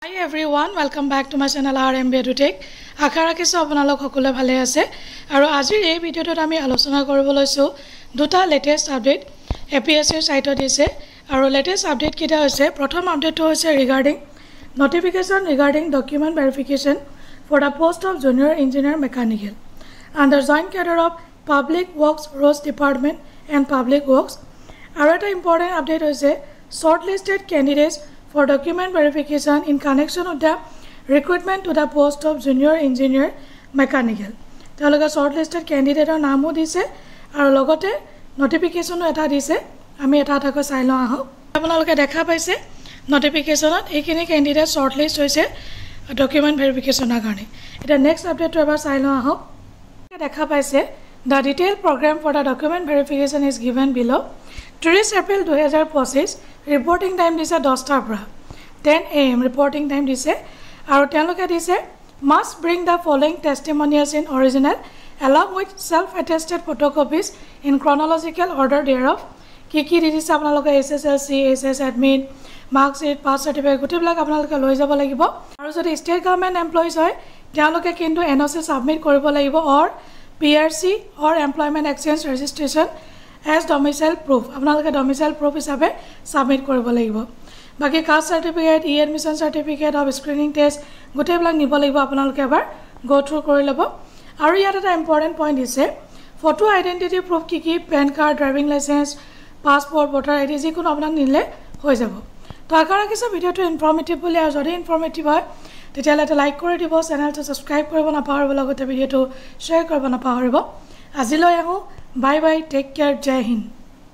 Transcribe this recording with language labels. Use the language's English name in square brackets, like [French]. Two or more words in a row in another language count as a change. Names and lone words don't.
[English] Hi everyone, welcome back to my channel RMB EduTech. [Assamese] আশা ৰাখিছো আপোনালোক সকলোৱে ভালে আছে আৰু আজিৰ এই ভিডিঅটোত আমি আলোচনা কৰিব লৈছো দুটা [English] latest update [Assamese] APSC সাইটত দিছে আৰু [English] latest update [Assamese] কিটা হৈছে প্ৰথম আপডেটটো হৈছে ৰিগাৰ্ডিং [English] notification regarding document verification for the post of junior engineer mechanical under joint cadre of Public Works Roads Department and Public Works. [Assamese] আৰু এটা [English] important update হৈছে shortlisted candidates for document verification in connection with the recruitment to the post of junior engineer mechanical. [Assamese] তেওঁলোকে [English] shortlisted candidateৰ [Assamese] নামও দিছে আৰু লগতে notificationও এটা দিছে আমি এটা এটাকৈ চাই লওঁ আহক আপোনালোকে দেখা পাইছে notificationত এইখিনি [English] candidate shortlist [Assamese] হৈছে [English] document verificationৰ [Assamese] কাৰণে এটা [English] next updateটো [Assamese] এবাৰ চাই লওঁ আহক দেখা পাইছে [English] the detailed program for the document verification is given below 30 April 2025 reporting time দিছে 10 [Assamese] টা পৰা [English] 10 am reporting time [Assamese] দিছে আৰু তেওঁলোকে দিছে [English] must bring the following testimonials in original along with self attested photocopies in chronological order thereof [Assamese] কি দিছে আপোনালোকে [English] SSLC SS admin marks sheet pass certificate [Assamese] গুটেবিলাক আপোনালোকে লৈ যাব লাগিব আৰু যদি [English] state government employees [Assamese] হয় তেওঁলোকে কিন্তু NOC সাবমিট কৰিব লাগিব [English] or PRC or employment exchange registration as domicile proof [Assamese] আপোনালোকে [English] domicile proof [Assamese] হিচাপে সাবমিট কৰিব লাগিব বাকি [English] caste certificate admission certificate of screening test [Assamese] গুটেবিলাক নিব লাগিব আপোনালোকে এবাৰ [English] go through [Assamese] কৰি লব আৰু ইয়াত এটা [English] important point [Assamese] দিছে [English] photo identity proof [Assamese] কি [English] pan card driving license passport voter ID [Assamese] যিকোনো আপোনাক নিলে হৈ যাব তো আশা ৰাখিছো ভিডিওটো ইনফৰমেটিভ বুলি আৰু যদি ইনফৰমেটিভ হয় তেতিয়ালে এটা লাইক কৰি দিব চেনেলটো সাবস্ক্ৰাইব কৰিব নাপাহৰিব লগতে ভিডিওটো শ্বেয়াৰ কৰিব নাপাহৰিব আজিলৈ আহো [English] bye bye take care [Hindi] जय हिंद